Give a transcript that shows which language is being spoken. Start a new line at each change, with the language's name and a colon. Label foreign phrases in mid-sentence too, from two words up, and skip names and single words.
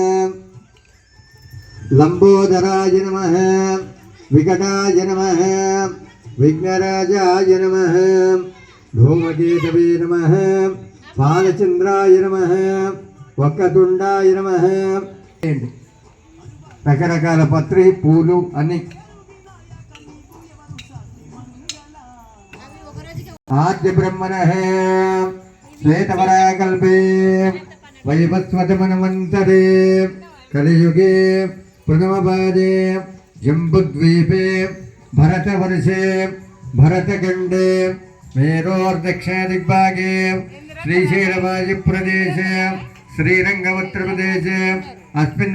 Sanskrit: लंबोदराय नमः विकटाय नमः विघ्नराजाय नमः धूमकेतवे नमः बालचंद्राय नमः वक्रतुंडाय नमः
Telugu: రకరకాల పత్రి పూలు అన్ని ఆద్య
Sanskrit: బ్రహ్మణః श्वेतवराकल्पे वैवस्वतमन्वन्तरे कलियुगे प्रथमपादे जम्बुद्वीपे भरतवर्षे भरतखण्डे मेरोर्दक्षिणदिग्भागे श्रीशैलवायुप्रदेशे श्रीरङ्गवत्रप्रदेशे अस्मिन्